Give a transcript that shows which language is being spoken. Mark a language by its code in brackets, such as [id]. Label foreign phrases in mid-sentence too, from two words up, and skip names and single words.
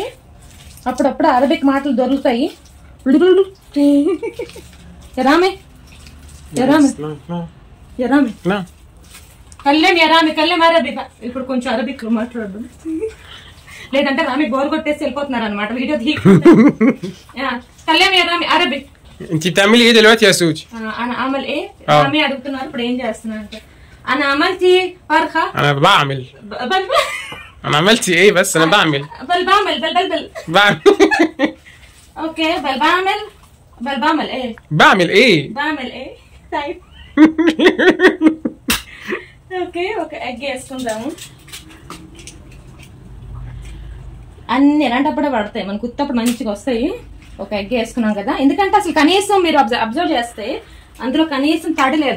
[te] అప్పుడప్పుడు అరబిక్ మాటలు దొరుకుతాయి. రామే కళ్ళేం అరబిక్. ఇప్పుడు కొంచెం అరబిక్ లో మాట్లాడదు, లేదంటే రామి బోర్ కొట్టేసి వెళ్ళిపోతున్నారు అనమాట వీడియో కళ్ళేం రామి అరబిక్. [ar] تعملي ايه دلوقتي يا سوجي؟ انا اعمل ايه؟ [te] రామి అడుగుతున్నారు ఇప్పుడు ఏం చేస్తున్నారు అంటే. [ar] انا عملتي فرخه. انا بعمل انا عملتي ايه بس انا بعمل بعمل اوكي بعمل ايه بعمل ايه طيب [te] ఓకే ఎగ్ వేసుకుందాము. అన్ని ఎలాంటప్పుడే పడతాయి, మనకు ఉత్తప్పుడు మంచిగా వస్తాయి. ఒక ఎగ్ వేసుకున్నాం కదా, ఎందుకంటే అసలు కనీసం మీరు అబ్జర్వ్ చేస్తే అందులో కనీసం తడి లేదు.